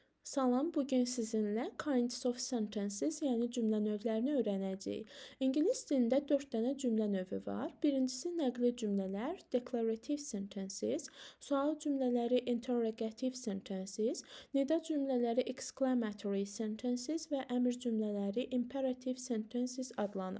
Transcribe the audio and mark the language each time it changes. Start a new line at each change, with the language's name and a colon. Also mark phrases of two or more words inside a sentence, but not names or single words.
Azerbaijani: Salam, bugün sizinlə
English: kinds of sentences,
Azerbaijani: yəni cümlə növlərini öyrənəcəyik. İngilis dilində 4 dənə cümlə növü var. Birincisi nəqli cümlələr,
English: declarative sentences,
Azerbaijani: sual cümlələri,
English: interrogative sentences,
Azerbaijani: nida cümlələri,
English: exclamatory sentences
Azerbaijani: və əmr cümlələri,
English: imperative sentences
Azerbaijani: adlanır.